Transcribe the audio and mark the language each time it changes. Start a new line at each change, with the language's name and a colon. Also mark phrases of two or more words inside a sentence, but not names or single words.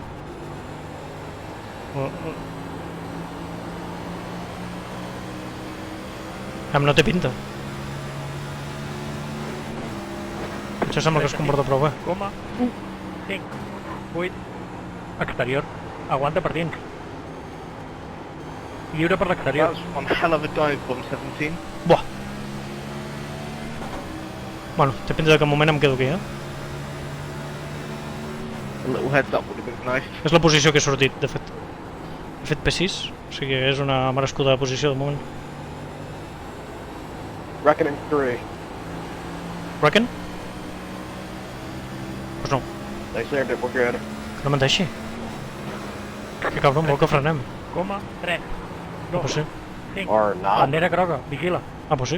Catalan: No té pinta. Això sembla que es comporta prou bé. 5, 8. Exterior. Aguanta per dins. Lliure per
English: That
Catalan: l'exterior.
English: was one hell of a dive, bomb 17. Buah!
Catalan: Bueno, té pinta que un moment em quedo aquí,
English: A little heads up would have been nice.
Catalan: És la posició que he sortit, de fet. He fet P6, o sigui que és una merescuda posició de moment.
English: Reckoning 3.
Spanish: Reckon? Pues no,
English: They saved it, we're good.
Catalan: que no menteixi. Que cabron, vol que frenem. Coma, 3,
Spanish: Ah, pues
Catalan: 2,
Spanish: sí.
Catalan: 5.
English: Or not.
Catalan: Bandera groga, vigila.
Spanish: Ah, pues sí.